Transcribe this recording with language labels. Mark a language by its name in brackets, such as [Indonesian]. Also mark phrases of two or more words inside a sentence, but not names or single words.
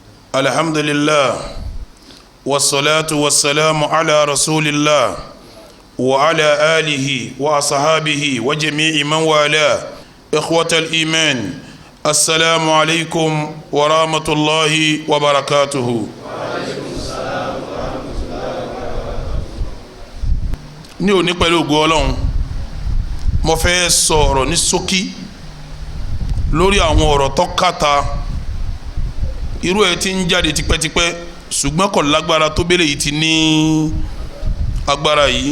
[Arabic] الحمد لله والصلاة والسلام على رسول الله وعلى آله وأصحابه وجميع من والاه. إخوة الإيمان، السلام عليكم ورحمة الله وبركاته. وعليكم السلام ورحمة الله وبركاته. [Yoruba] ní òní pẹ̀lú ògo Ọlọ́run mo fẹ́ sọ̀rọ̀ ní ṣókí lórí àwọn ọ̀rọ̀ tó kàtà irú ẹ̀ tí ń jáde tipẹ́tipẹ́ ṣùgbọ́n kò lágbára tó bẹ́lẹ̀ yìí ti ní agbára yìí.